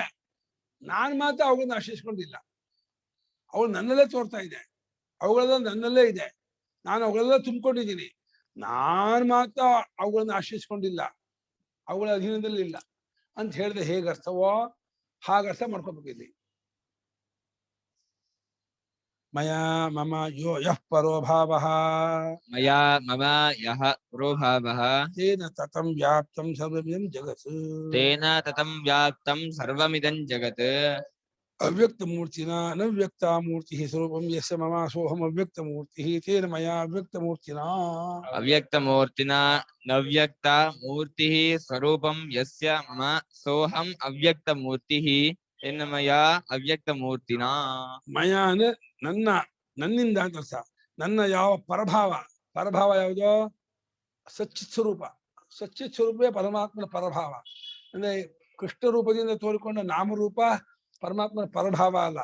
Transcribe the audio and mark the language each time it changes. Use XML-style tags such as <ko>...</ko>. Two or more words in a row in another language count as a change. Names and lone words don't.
<kn>ನಾನು ಮಾತ್ರ ಅವುಗಳನ್ನ ಆಶ್ರಯಿಸ್ಕೊಂಡಿಲ್ಲ. ಅವಳು ನನ್ನಲ್ಲೇ ತೋರ್ತಾ ಇದೆ. ಅವುಗಳೆಲ್ಲ ನನ್ನಲ್ಲೇ ಇದೆ. ನಾನು ಅವುಗಳೆಲ್ಲ ತುಂಬಿಕೊಂಡಿದ್ದೀನಿ. ನಾನು ಮಾತ್ರ ಅವುಗಳನ್ನ ಆಶ್ರಯಿಸ್ಕೊಂಡಿಲ್ಲ, ಅವುಗಳ ಅಧೀನದಲ್ಲಿ ಇಲ್ಲ ಅಂತ ಹೇಳಿದ್ರೆ ಹೇಗೆ ಅರ್ಥವೋ ಹಾಗೆ ಅರ್ಥ ಮಾಡ್ಕೋಬೇಕಿಲ್ಲಿ.</kn> <sa>ಮಯಾ ಮಮ ಯೋ ಯಃ ಪರೋ ಭಾವಃ ಮಯಾ ಮಮ ಯಃ ಪರೋ ಭಾವಃ ತೇನ ತತಂ ವ್ಯಾಪ್ತಂ ಸರ್ವಮಿದಂ ಜಗತ್ ತೇನ ತತಂ ವ್ಯಾಪ್ತಂ ಸರ್ವಮಿದಂ ಜಗತ್ ಅವ್ಯಕ್ತ ಮೂರ್ತಿನ ನವ್ಯಕ್ತ ಮೂರ್ತಿ ಸ್ವರೂಪಂ ಯಸ್ಯ ಮಮ ಸೋಹಂ ಅವ್ಯಕ್ತ ಮೂರ್ತಿ ತೇನ ಮಯಾ ಅವ್ಯಕ್ತ ಮೂರ್ತಿನ ಅವ್ಯಕ್ತ ಮೂರ್ತಿನ ನವ್ಯಕ್ತ ಮೂರ್ತಿ ಸ್ವರೂಪಂ ಯಸ್ಯ ಮಮ ಸೋಹಂ ಅವ್ಯಕ್ತ ಮೂರ್ತಿ ತೇನ ಮಯಾ ಅವ್ಯಕ್ತ ಮೂರ್ತಿನ.</sa> <kn>ಮಯ ಅಂದ್ರೆ ನನ್ನಿಂದ ಅಂತ ಅರ್ಥ. ನನ್ನ ಯಾವ ಪರಭಾವ ಯಾವುದೋ ಸಚ್ಚಿತ್ ಸ್ವರೂಪ. ಸಚ್ಚಿತ್ ಸ್ವರೂಪವೇ ಪರಮಾತ್ಮನ ಪರಭಾವ. ಅಂದ್ರೆ ಕೃಷ್ಣ ರೂಪದಿಂದ ತೋರಿಕೊಂಡ ನಾಮರೂಪ ಪರಮಾತ್ಮನ ಪರಭಾವ ಅಲ್ಲ.</kn>